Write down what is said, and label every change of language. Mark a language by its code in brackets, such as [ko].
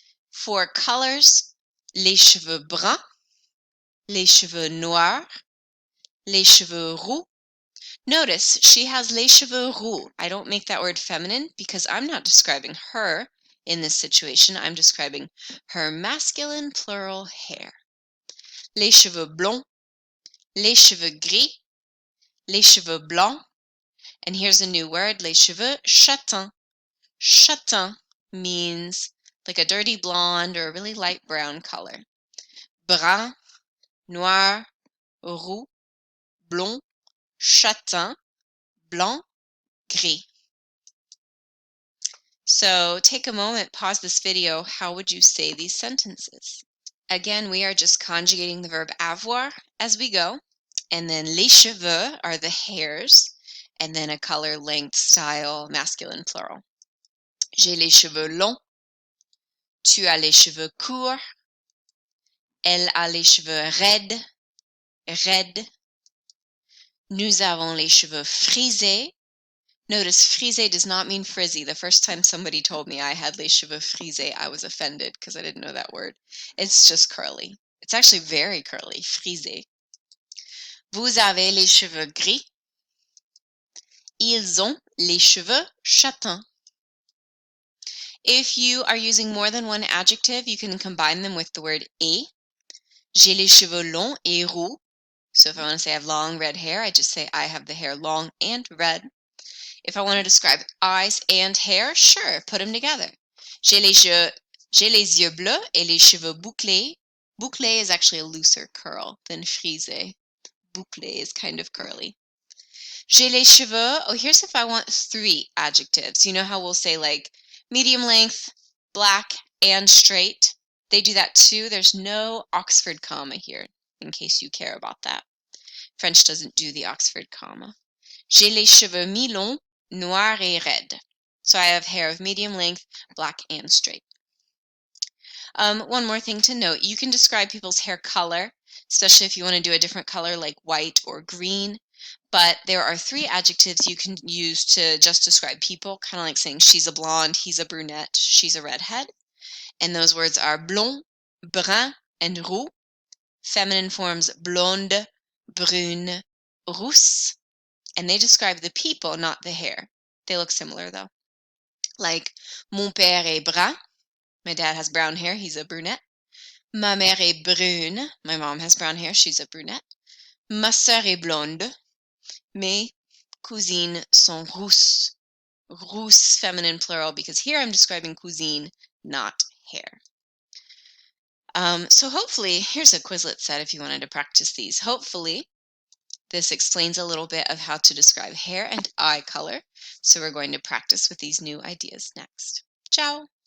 [en] For colors, [fr] les cheveux bruns, les cheveux noirs, les cheveux roux. [en] Notice she has [fr] les cheveux roux. [en] I don't make that word feminine because I'm not describing her in this situation. I'm describing her masculine plural hair. [fr] Les cheveux blonds, les cheveux gris, les cheveux blancs, [en] and here's a new word, [fr] les cheveux châtains. [en] Châtain means like a dirty blonde or a really light brown color. [fr] Brun, noir, roux, blond, châtain, blanc, gris. [en] So take a moment, pause this video. How would you say these sentences? Again, we are just conjugating the verb avoir as we go. And then les cheveux are the hairs. And then a color, length, style, masculine, plural. [fr] J'ai les cheveux longs. Tu as les cheveux courts. Elle a les cheveux raides. Raides. Nous avons les cheveux frisés. [en] Notice frisé does not mean frizzy. The first time somebody told me I had [fr] les cheveux frisés, [en] I was offended because I didn't know that word. It's just curly. It's actually very curly, frisé. [fr] Vous avez les cheveux gris. Ils ont les cheveux châtains. [en] If you are using more than one adjective, you can combine them with the word et. [fr] J'ai les cheveux longs et roux. [en] So if I want to say I have long red hair, I just say I have the hair long and red. If I want to describe eyes and hair, sure, put them together. [fr] J'ai les yeux bleus et les cheveux bouclés. [en] Bouclé is actually a looser curl than frisé. Bouclé is kind of curly. [fr] J'ai les cheveux. [en] Oh, here's if I want three adjectives. You know how we'll say like medium length, black, and straight? They do that too. There's no Oxford comma here, in case you care about that. French doesn't do the Oxford comma. [fr] J'ai les cheveux mi-longs, noirs et raides. [en] So I have hair of medium length, black, and straight. One more thing to note, you can describe people's hair color, especially if you want to do a different color like white or green. But there are three adjectives you can use to just describe people, kind of like saying she's a blonde, he's a brunette, she's a redhead. And those words are blond, brun, and roux. Feminine forms blonde, brune, rousse, and they describe the people, not the hair. They look similar though. Like, [fr] mon père est brun. [en] My dad has brown hair, he's a brunette. [fr] Ma mère est brune. [en] My mom has brown hair, she's a brunette. [fr] Ma sœur est blonde. Mes cousines sont rousses. [en] Rousse, feminine plural, because here I'm describing cousine, not hair. So hopefully, here's a Quizlet set if you wanted to practice these. Hopefully, this explains a little bit of how to describe hair and eye color. So we're going to practice with these new ideas next. Ciao!